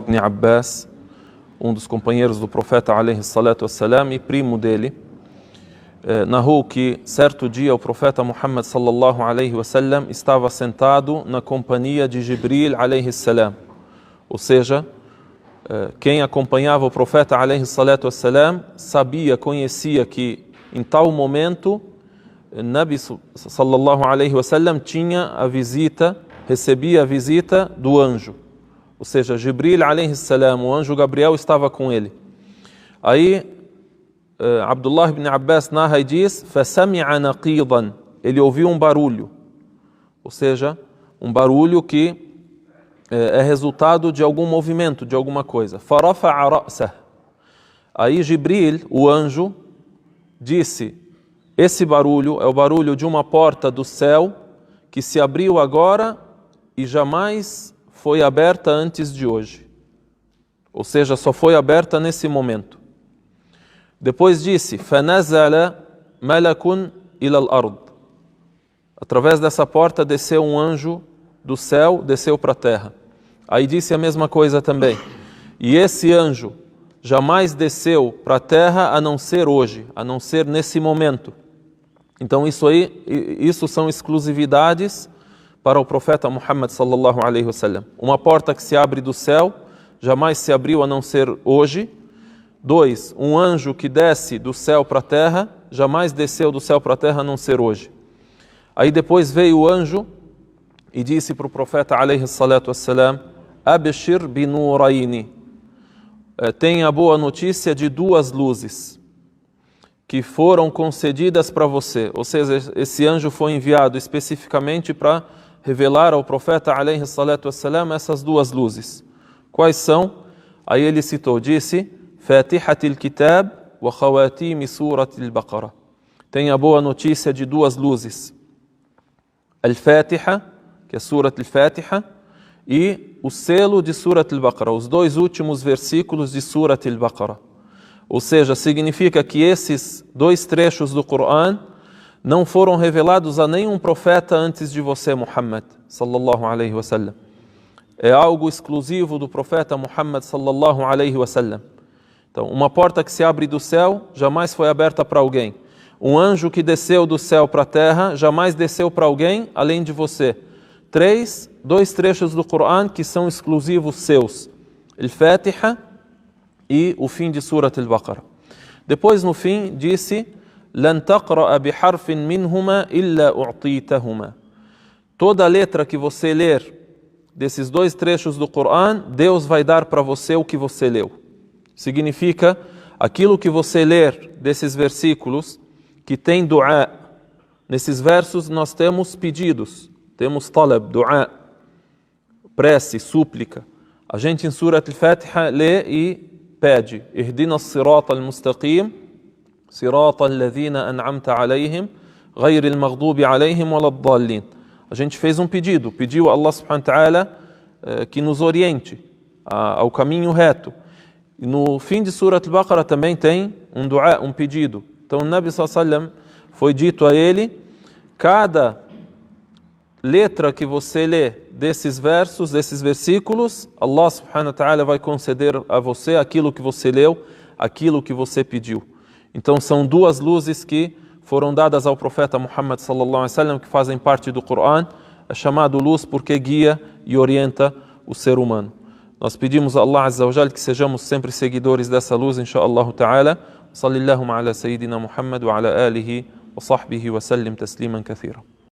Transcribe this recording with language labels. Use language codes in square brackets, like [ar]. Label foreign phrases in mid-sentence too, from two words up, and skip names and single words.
[pt] ibn Abbas, um dos companheiros do profeta [ar] عليه الصلاة والسلام [pt] e primo dele, narrou que certo dia o profeta Muhammad [ar] صلى الله عليه وسلم [pt] estava sentado na companhia de Jibril [ar] عليه السلام. [pt] Ou seja, quem acompanhava o profeta [ar] عليه الصلاة والسلام [pt] sabia, conhecia que em tal momento [ar] النبي صلى الله عليه وسلم [pt] tinha a visita, recebia a visita do anjo. Ou seja, [ar] جبريل عليه السلام, [pt] o anjo Gabriel estava com ele. Aí Abdullah ibn Abbas narra e diz: [ar] فَسَمِعَ نَقِيضًا, [pt] ele ouviu um barulho. Ou seja, um barulho que é resultado de algum movimento, de alguma coisa. [ar] فَرَفَعَ رَأْسَهُ, [pt] aí Jibril, o anjo, disse: esse barulho é o barulho de uma porta do céu que se abriu agora e jamais foi aberta antes de hoje. Ou seja, só foi aberta nesse momento. Depois disse: [ar] فَنَزَلَ مَلَكٌ إِلَى الْأَرْضِ, [pt] através dessa porta desceu um anjo do céu, desceu para a terra. Aí disse a mesma coisa também. E esse anjo jamais desceu para a terra a não ser hoje, a não ser nesse momento. Então isso são exclusividades para o profeta Muhammad [ar] صلى الله عليه وسلم. [pt] Uma porta que se abre do céu jamais se abriu a não ser hoje. 2, um anjo que desce do céu para a terra jamais desceu do céu para a terra a não ser hoje. Aí depois veio o anjo e disse para o profeta [ar] عليه الصلاة والسلام: أبشر بنورين, [pt] tenha a boa notícia de duas luzes que foram concedidas para você. Ou seja, esse anjo foi enviado especificamente para revelar ao profeta [ar] عليه الصلاة والسلام [pt] essas duas luzes. Quais são? Aí ele citou, disse: [ar] فاتحة الكتاب وخواتيم سورة البقرة. [pt] Tem a boa notícia de duas luzes. Al-Fatiha, que é Surat al-Fatiha, e o selo de Surat al-Baqarah, os dois últimos versículos de Surat al-Baqarah. Ou seja, significa que esses dois trechos do Coran não foram revelados a nenhum profeta antes de você, [ar] محمد صلى الله عليه وسلم. [pt] É algo exclusivo do profeta Muhammad [ar] صلى الله عليه وسلم. [pt] Então, uma porta que se abre do céu jamais foi aberta para alguém. Um anjo que desceu do céu para a terra jamais desceu para alguém além de você. 3, 2 trechos do Coran que são exclusivos seus. Al-Fatiha e o fim de Surat al-Baqarah. Depois, no fim, disse: [ar] لَن تَقْرَأَ بِحَرْفٍ مِّنْهُمَا إِلَّا أُعْطِيتَهُمَا. [pt] Toda letra que você ler desses 2 trechos do Coran, Deus vai dar para você o que você leu. Significa, aquilo que você ler desses versículos, que tem du'a. Nesses versos nós temos pedidos, temos talab, du'a, prece, súplica. A gente em Surat al-Fatiha lê e pede: [ar] اهدنا الصراط المستقيم صراط الذين أنعمت عليهم غير المغضوب عليهم ولا الضالين. [pt] A gente fez um pedido, pediu a Allah [ar] سبحانه وتعالى [pt] que nos oriente ao caminho reto. E no fim de Surat al-Baqarah também tem um du'a, um pedido. Então o [ar] النبي صلى الله عليه وسلم [pt] foi dito a ele: cada letra que você lê desses versos, desses versículos, Allah [ar] سبحانه وتعالى [pt] vai conceder a você aquilo que você leu, aquilo que você pediu. Então são duas luzes que foram dadas ao profeta Muhammad [ar] صلى الله عليه وسلم, [pt] que fazem parte do Coran. É chamado luz porque guia e orienta o ser humano. Nós pedimos a Allah [ar] عز وجل [pt] que sejamos sempre seguidores dessa luz, [ar] إن شاء الله تعالى. صلى الله على سيدنا محمد وعلى آله وصحبه وسلم تسليما كثيرا.